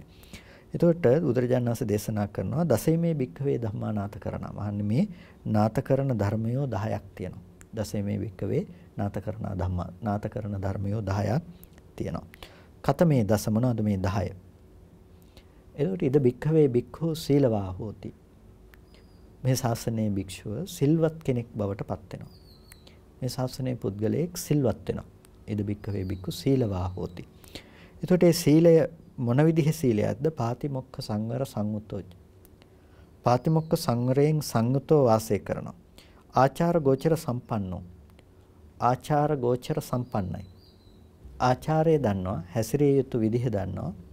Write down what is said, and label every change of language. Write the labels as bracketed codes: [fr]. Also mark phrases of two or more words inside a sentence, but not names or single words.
[si] එතකොට බුදුරජාණන් වහන්සේ දේශනා කරනවා [pi] දසේමේ භික්ඛවේ ධම්මා නාථ කරණා. [si] මහන්නේ මේ නාථ කරන ධර්මයෝ 10ක් තියෙනවා. [pi] දසේමේ භික්ඛවේ නාථ කරණා ධම්මා [si] නාථ කරන ධර්මයෝ 10ක් තියෙනවා. [pi] කතමේ දස [si] මොනවද මේ 10? එතකොට [pi] ඉද භික්ඛවේ භික්ඛු සීලවා හෝති. [si] මේ ශාසනයේ භික්ෂුව සිල්වත් කෙනෙක් බවට පත් වෙනවා. මේ ශාසනයේ පුද්ගලයෙක් සිල්වත් වෙනවා. [pi] ඉද භික්ඛවේ භික්ඛු සීලවා හෝති. [si] එතකොට මේ සීලය මොන විදිහේ සීලයක්ද? [pi] පාතිමොක්ඛ සංවර සංයුතෝ. [si] පාතිමොක්ඛ සංවරයෙන් සංයුතෝ වාසය කරනවා. [pi] ආචාර ගෝචර සම්පන්නෝ. [si] ආචාර ගෝචර සම්පන්නයි. ආචාරය දන්නවා, හැසිරිය යුතු විදිහ දන්නවා.